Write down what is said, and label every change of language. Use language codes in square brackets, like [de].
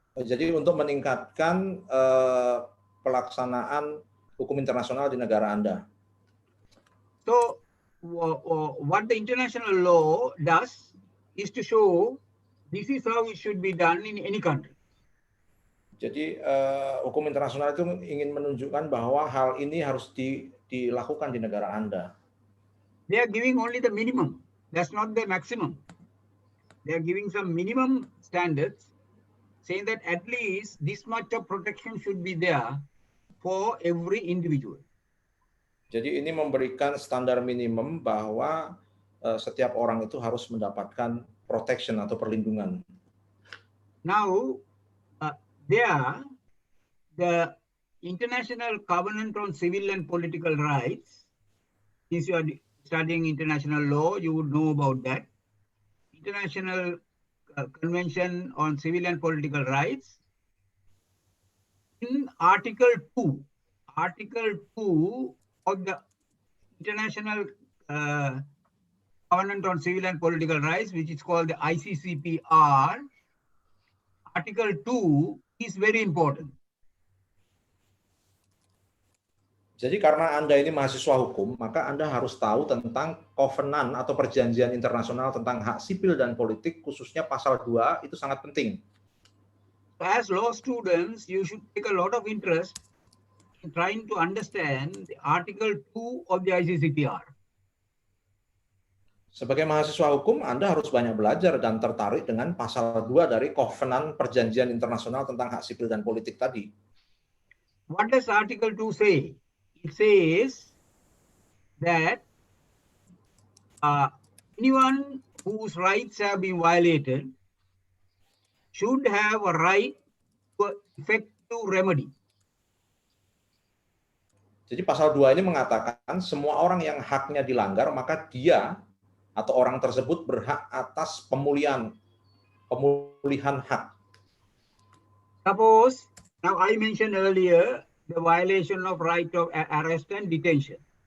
[id] Jadi untuk meningkatkan pelaksanaan hukum internasional di negara Anda. [en] So what the international law does is to show this is how it should be done in any country. [id] Jadi hukum internasional itu ingin menunjukkan bahwa hal ini harus dilakukan di negara Anda. [en] They are giving only the minimum. That's not the maximum. They are giving some minimum standards, saying that at least this much of protection should be there for every individual. [id] Jadi ini memberikan standar minimum bahwa setiap orang itu harus mendapatkan protection atau perlindungan. [en] Now, the International Covenant on Civil and Political Rights, since you are studying international law, you would know about that. International Convention on Civil and Political Rights. In Article 2 of the International Covenant on Civil and Political Rights, which is called the ICCPR, Article 2 is very important. [id] Jadi karena Anda ini mahasiswa hukum, maka Anda harus tahu tentang kovenan atau perjanjian internasional tentang hak sipil dan politik, khususnya pasal 2, itu sangat penting. [en] As law students, you should take a lot of interest in trying to understand the Article 2 of the ICCPR. [id] Sebagai mahasiswa hukum, Anda harus banyak belajar dan tertarik dengan pasal 2 dari kovenan perjanjian internasional tentang hak sipil dan politik tadi. [en] What does Article 2 say? It says that anyone whose rights have been violated should have a right to effective remedy. [id] Jadi pasal 2 ini mengatakan semua orang yang haknya dilanggar, maka dia atau orang tersebut berhak atas pemulihan hak. [en] Suppose, now I mentioned earlier the violation of right of arrest and detention.